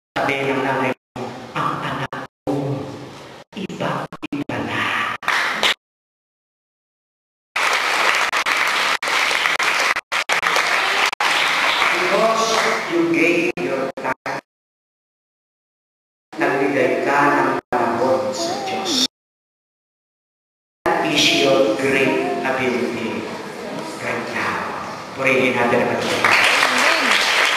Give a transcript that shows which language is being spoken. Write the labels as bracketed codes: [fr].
[tl] Sabi ng nanay mo, ang anak mo, iba na. [en] Because you gave your time, [tl] nagbigay ka ng panahon sa Diyos. [en] That is your great ability right now. [tl] Purihin natin ang Diyos.